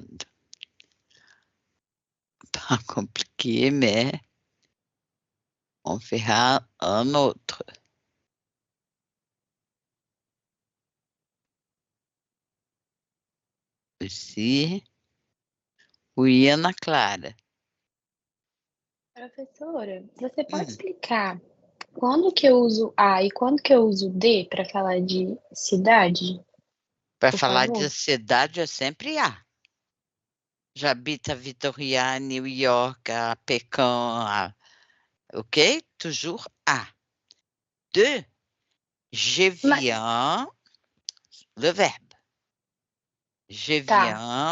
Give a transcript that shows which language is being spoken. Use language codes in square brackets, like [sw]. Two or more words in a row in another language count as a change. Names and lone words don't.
[fr] Pas compliqué, mais on fera un autre. Aussi. Oui, Ana Clara. [pt] Professora, você pode explicar quando que eu uso a e quando que eu uso de para falar de cidade? Para Por falar de favor. cidade, é sempre a. [fr] J'habite à Victoria, New York, à Pékin, OK? Toujours à. Deux, je [pt] Mas, [fr] viens, le verbe. Je [pt] tá. [fr] viens.